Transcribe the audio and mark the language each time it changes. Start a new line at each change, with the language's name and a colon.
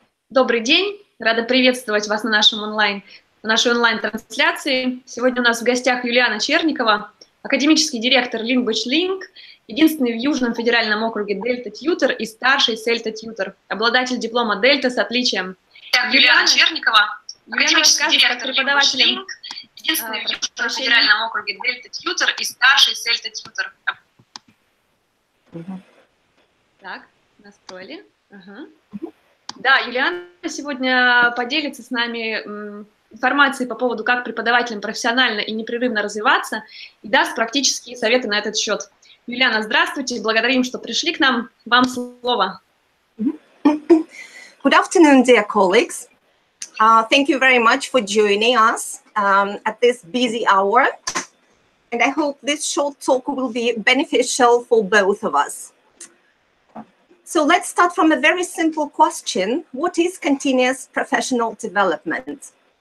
Russian: Добрый день, рада приветствовать вас на нашей онлайн-трансляции. Сегодня у нас в гостях Юлиана Черникова, академический директор Language Link, единственный в Южном федеральном округе Delta Tutor и старший CELTA Tutor, обладатель диплома Delta с отличием. Юлиана Черникова, академический директор Language Link, единственный в Южном федеральном округе Delta Tutor и старший CELTA Tutor. Так, настроили. Да, Юлиана сегодня поделится с нами информацией по поводу, как преподавателям профессионально и непрерывно развиваться, и даст практические советы на этот счет. Юлиана, здравствуйте, благодарим, что пришли к нам. Вам слово.
English: Good afternoon, dear colleagues. Thank you very much for joining us at this busy hour, and I hope this short talk will be beneficial for both of us. So let's start from a very simple question. What is continuous professional development?